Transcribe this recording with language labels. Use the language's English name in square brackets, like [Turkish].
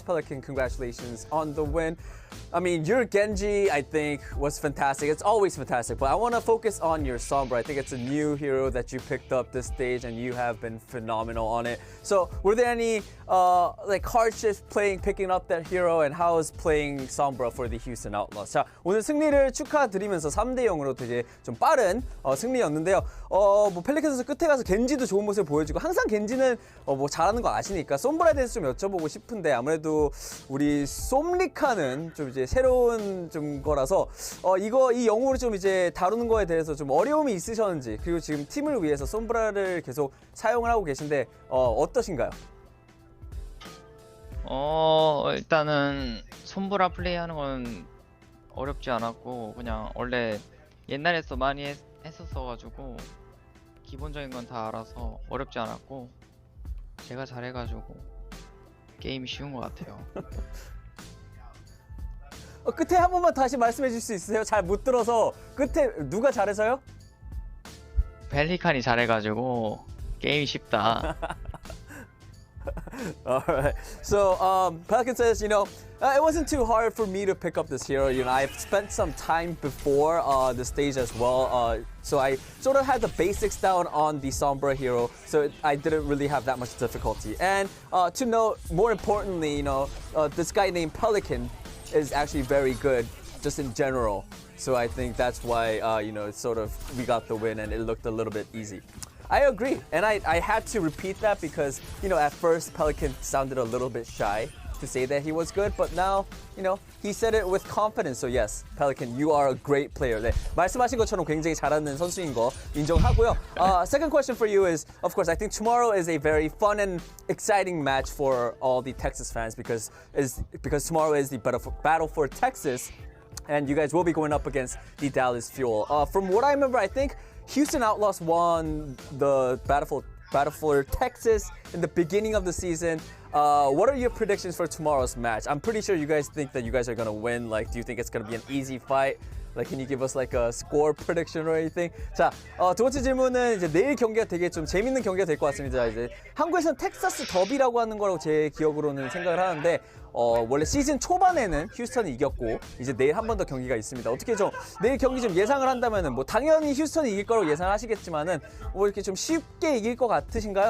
[English] Pelican, congratulations on the win. I mean, your Genji, I think, was fantastic. It's always fantastic, but I want to focus on your Sombra. I think it's a new hero that you picked up this stage, and you have been phenomenal on it. So, were there any hardships picking up that hero, and how is playing Sombra for the Houston Outlaws? [Korean] 자, 오늘 승리를 축하드리면서 3대0으로 되게 좀 빠른 승리였는데요. 뭐 펠리컨 선수 끝에 가서 겐지도 좋은 모습을 보여주고, 항상 겐지는 뭐 잘하는 거 아시니까 솜브라에 대해서 좀 여쭤보고 싶은데, 아무래도 우리 솜리카는 좀 이제 새로운 좀 거라서 이 영웅을 좀 이제 다루는 거에 대해서 좀 어려움이 있으셨는지, 그리고 지금 팀을 위해서 솜브라를 계속 사용을 하고 계신데 어떠신가요? 일단은 솜브라 플레이하는 건 어렵지 않았고, 그냥 원래 옛날에서 많이 했었어가지고 기본적인 건 다 알아서 어렵지 않았고, 제가 잘해가지고 게임이 쉬운 것 같아요. 끝에 한 번만 다시 말씀해 줄 수 있으세요? 잘 못 들어서. 끝에 누가 잘해서요? 펠리칸이 잘해가지고 게임이 쉽다. [English] Alright. So, Pelican says, it wasn't too hard for me to pick up this hero. I've spent some time before the stage as well. So I sort of had the basics down on the Sombra hero, so I didn't really have that much difficulty. And to note, more importantly, this guy named Pelican is actually very good just in general. So I think that's why, it's sort of, we got the win and it looked a little bit easy. I agree, and I had to repeat that because, at first Pelican sounded a little bit shy to say that he was good, but now, he said it with confidence. So yes, Pelican, you are a great player. [Korean] 네, 말씀하신 것처럼 굉장히 잘하는 선수인 거 인정하고요. [English] Second question for you is, of course, I think tomorrow is a very fun and exciting match for all the Texas fans because tomorrow is the battle for Texas, and you guys will be going up against the Dallas Fuel. From what I remember, I think Houston Outlaws won the battle for Texas in the beginning of the season. What are your predictions for tomorrow's match? I'm pretty sure you guys think that you guys are gonna win. Do you think it's gonna be an easy fight? Can you give us a score prediction or anything? [Korean] 자, 두 번째 질문은 이제 내일 경기가 되게 좀 재밌는 경기가 될 것 같습니다. 이제 한국에서는 텍사스 더비라고 하는 거라고 제 기억으로는 생각을 하는데, 원래 시즌 초반에는 휴스턴이 이겼고 이제 내일 한 번 더 경기가 있습니다. 어떻게 좀 내일 경기 좀 예상을 한다면은 뭐 당연히 휴스턴이 이길 거라고 예상하시겠지만은 뭐 이렇게 좀 쉽게 이길 것 같으신가요?